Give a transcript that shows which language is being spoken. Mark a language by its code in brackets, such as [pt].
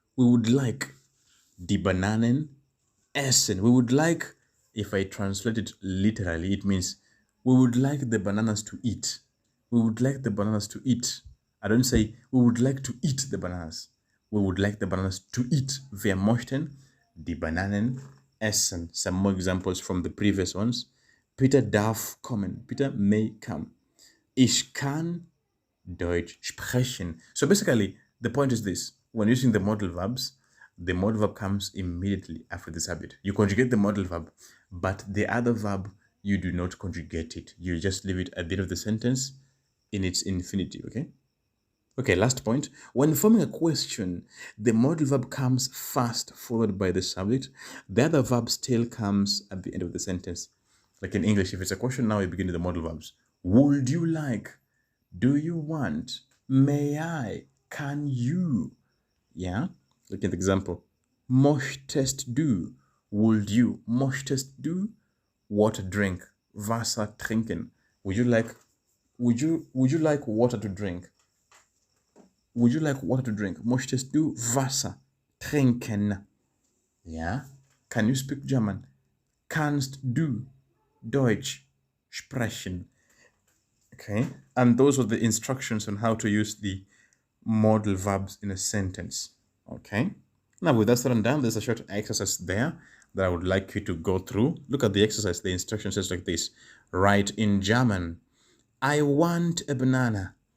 [en] We would like [de] die Bananen essen. [en] We would like, if I translate it literally, it means we would like the bananas to eat. We would like the bananas to eat. I don't say we would like to eat the bananas. We would like the bananas to eat. [de] Wir möchten die Bananen essen. [en] Some more examples from the previous ones. [de] Peter darf kommen. [en] Peter may come. [de] Ich kann Deutsch sprechen. [en] So basically, the point is this. When using the modal verbs, the modal verb comes immediately after the subject. You conjugate the modal verb, but the other verb, you do not conjugate it. You just leave it at the end of the sentence in its infinitive, okay? Okay, last point. When forming a question, the modal verb comes first, followed by the subject. The other verb still comes at the end of the sentence. Like in English, if it's a question, now we begin with the modal verbs. Would you like? Do you want? May I? Can you? Yeah? Look at the example. [de] Möchtest du? [en] Would you? Möchtest du? Water drink. [de] Wasser trinken. [en] Would you like water to drink? Would you like water to drink? [de] Möchtest du Wasser trinken? [en] Yeah? Can you speak German? [de] Kannst du Deutsch sprechen? [en] Okay, and those are the instructions on how to use the modal verbs in a sentence. Okay, now with that said and done, there's a short exercise there that I would like you to go through. Look at the exercise. The instruction says like this. Write in German, I want a banana.